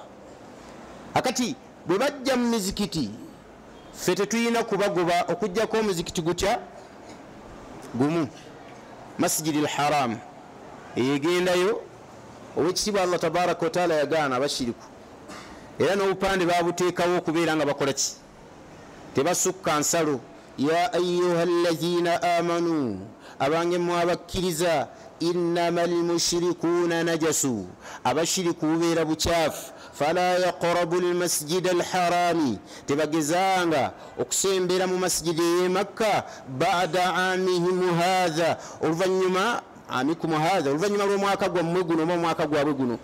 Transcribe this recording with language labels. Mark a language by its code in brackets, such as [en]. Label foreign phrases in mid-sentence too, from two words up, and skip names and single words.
[lg] Akati bwe bajja mu mizikiti ffe tetuyina kubagoba okujjako omuzikiti gutya gumu, [ar] المسجد الحرام [lg] eyegendayo owekitiibwa [ar] الله تبارك وتعالى [lg] yagaana abashiriku, era n'obupande babuteekawo okubeera nga bakola ki? Tebasukka nsalo. [ar] يا أيها الذين آمنوا, [lg] abange mwabakkiriza, [ar] إنما المشركون نجس, [lg] abashiriku bubeera bukyafu, [ar] فلا يقربوا المسجد الحرام, [lg] tebagezanga okusembera mu masjidi y'e Makka [ar] بعد عامهم هذا, [lg] oluvannyuma [ar] عامكم هذا, [lg] oluvannyuma lw'omwaka gwammwe guno oba omwaka gwabwe guno.